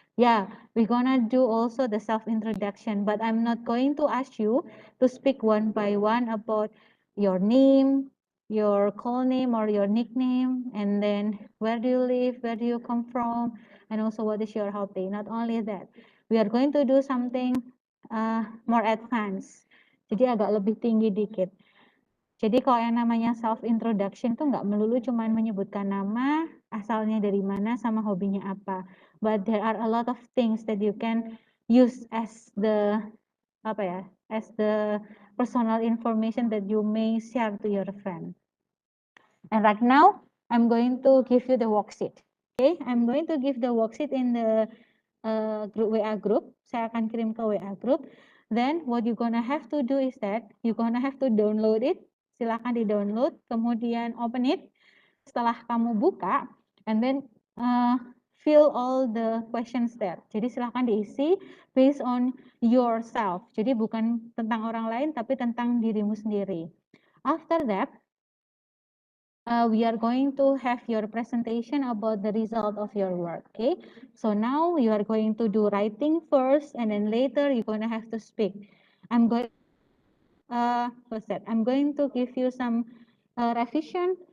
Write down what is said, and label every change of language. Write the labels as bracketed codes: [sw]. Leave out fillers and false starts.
[en] Yeah, we're gonna do also the self introduction, but I'm not going to ask you to speak one by one about your name, your call name or your nickname, and then where do you live, where do you come from, and also what is your hobby. Not only that, we are going to do something more advanced. [id] Jadi agak lebih tinggi dikit. Jadi kalau yang namanya self introduction tuh nggak melulu cuma menyebutkan nama, asalnya dari mana, sama hobinya apa. [en] But there are a lot of things that you can use as the as the personal information that you may share to your friend. And right now, I'm going to give you the worksheet. Okay, I'm going to give the worksheet in the group WA group. [id] Saya akan kirim ke WA group. [en] Then what you gonna have to do is that you gonna have to download it. [id] Silahkan di-download, kemudian [en] open it. [id] Setelah kamu buka, [en] and then fill all the questions there. [id] Jadi silahkan diisi [en] based on yourself. [id] Jadi bukan tentang orang lain, tapi tentang dirimu sendiri. [en] After that, we are going to have your presentation about the result of your work, okay? So now you are going to do writing first, and then later you're going to have to speak. I'm going to give you some revision.